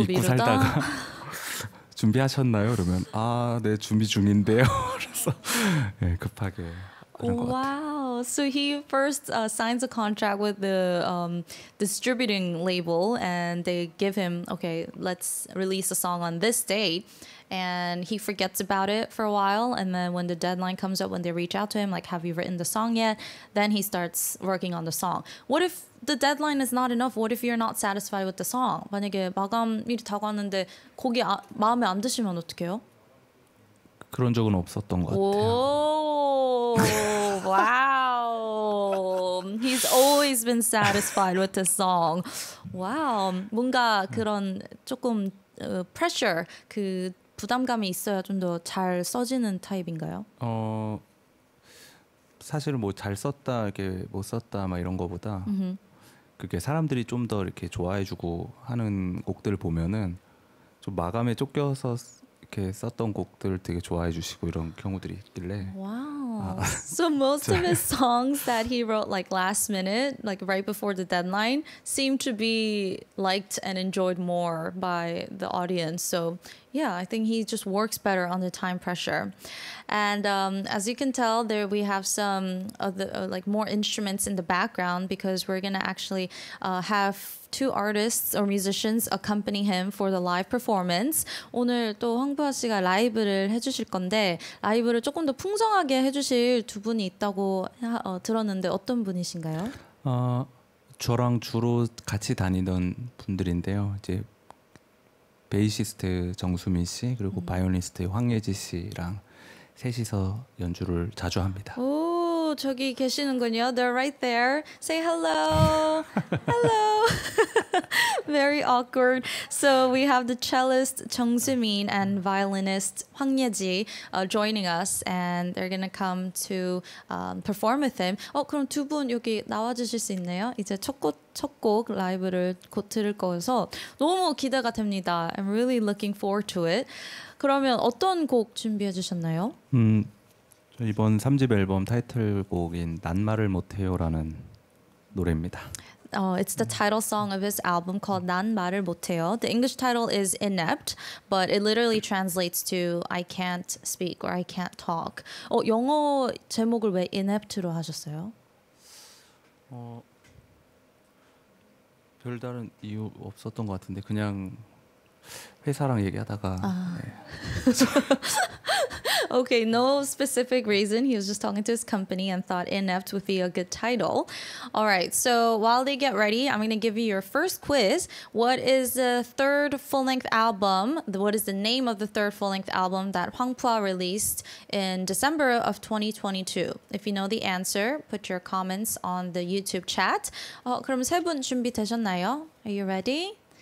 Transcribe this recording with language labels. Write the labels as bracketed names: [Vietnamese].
[Korean] 잊고 살다가 준비하셨나요? 그러면 네 준비 중인데요. 그래서 네, 급하게 그런 것 같아요. [English] Wow. So he first signs a contract with the distributing label and they give him, okay, let's release a song on this date. And he forgets about it for a while. And then when the deadline comes up, when they reach out to him, like, have you written the song yet? Then he starts working on the song. What if the deadline is not enough? What if you're not satisfied with the song? [Korean] 만약에 마감일이 다가왔는데 곡이 마음에 안 드시면 어떡해요? 그런 적은 없었던 것 같아요. [English] Oh, wow. He's always been satisfied with the song. Wow. [Korean] 뭔가 그런 조금 pressure, 그 부담감이 있어야 좀 더 잘 써지는 타입인가요? 사실 뭐 잘 썼다, 이렇게 못 썼다, 막 이런 거보다 그게 사람들이 좀 더 이렇게 좋아해주고 하는 곡들 보면은 좀 마감에 쫓겨서 이렇게 썼던 곡들 되게 좋아해주시고 이런 경우들이 있길래. [English] Wow. So most of his songs that he wrote like last minute, like right before the deadline, seem to be liked and enjoyed more by the audience. So yeah, I think he just works better under time pressure. And as you can tell, there we have some of the like more instruments in the background because we're gonna actually have two artists or musicians accompany him for the live performance. [Korean] 오늘 또 황부아 씨가 라이브를 해주실 건데 라이브를 조금 더 풍성하게 해주실 두 분이 있다고 들었는데 어떤 분이신가요? 저랑 주로 같이 다니던 분들인데요. 이제 베이시스트 정수민 씨 그리고 바이올리니스트 황예지 씨랑 셋이서 연주를 자주 합니다. 오, 저기 계시는군요. [English] They're right there. Say hello. Hello. Very awkward. So we have the cellist Jung Soo-min and violinist Hwang Ye-ji joining us, and they're gonna come to perform with him. [Korean] 그럼 두 분 여기 나와주실 수 있나요? 이제 첫 곡 라이브를 곧 들을 거여서 너무 기대가 됩니다. [English] I'm really looking forward to it. [Korean] 그러면 어떤 곡 준비해 주셨나요? 이번 3집 앨범 타이틀곡인 난 말을 못해요라는 노래입니다. [English] It's the title song of his album called 난 말을 못해요. The English title is Inept, but it literally translates to I can't speak or I can't talk. [Korean] 영어 제목을 왜 Inept로 하셨어요? 별다른 이유 없었던 것 같은데 그냥 회사랑 얘기하다가 네. [English] Okay, no specific reason. He was just talking to his company and thought Inept would be a good title. All right, so while they get ready, I'm going to give you your first quiz. What is the third full-length album? What is the name of the third full-length album that Hwangpwa released in December of 2022? If you know the answer, put your comments on the YouTube chat. [Korean] 그럼 세 분 준비되셨나요? [English] Are you ready?